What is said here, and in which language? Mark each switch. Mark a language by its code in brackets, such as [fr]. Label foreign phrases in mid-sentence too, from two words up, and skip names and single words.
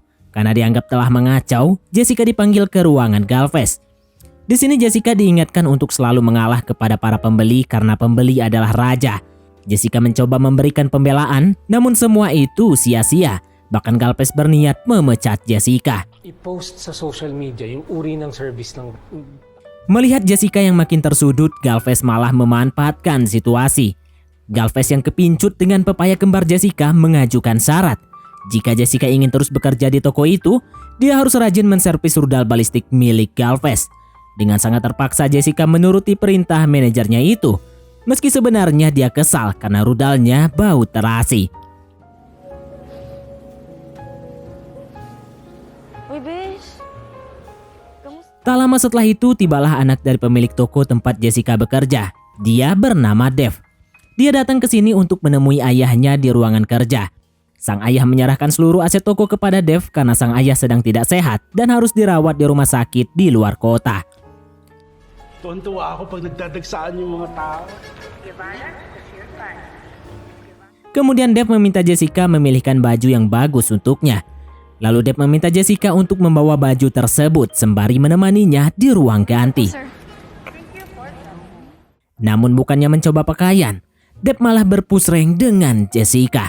[id] Karena dianggap telah mengacau, Jessica dipanggil ke ruangan Galvez. Di sini Jessica diingatkan untuk selalu mengalah kepada para pembeli karena pembeli adalah raja. Jessica mencoba memberikan pembelaan, namun semua itu sia-sia. Bahkan Galvez berniat memecat Jessica. [tl] I-post sa [en] social media [tl] yung uri ng service ng... [id] Melihat Jessica yang makin tersudut, Galvez malah memanfaatkan situasi. Galvez yang kepincut dengan pepaya kembar Jessica mengajukan syarat. Jika Jessica ingin terus bekerja di toko itu, dia harus rajin menservis rudal balistik milik Galvez. Dengan sangat terpaksa Jessica menuruti perintah manajernya itu. Meski sebenarnya dia kesal karena rudalnya bau terasi. [tl] Uy, besh. Kamusta? [id] Tak lama setelah itu, tibalah anak dari pemilik toko tempat Jessica bekerja. Dia bernama Dev. Dia datang ke sini untuk menemui ayahnya di ruangan kerja. Sang ayah menyerahkan seluruh aset toko kepada Dev karena sang ayah sedang tidak sehat dan harus dirawat di rumah sakit di luar kota. [tl] Tuwan-tuwa ako pag nagdadagsaan yung mga tao. [id] Kemudian Dev meminta Jessica memilihkan baju yang bagus untuknya. Lalu Dev meminta Jessica untuk membawa baju tersebut sembari menemaninya di ruang ganti. Sir. Namun bukannya mencoba pakaian, Dev malah berpusreng dengan Jessica.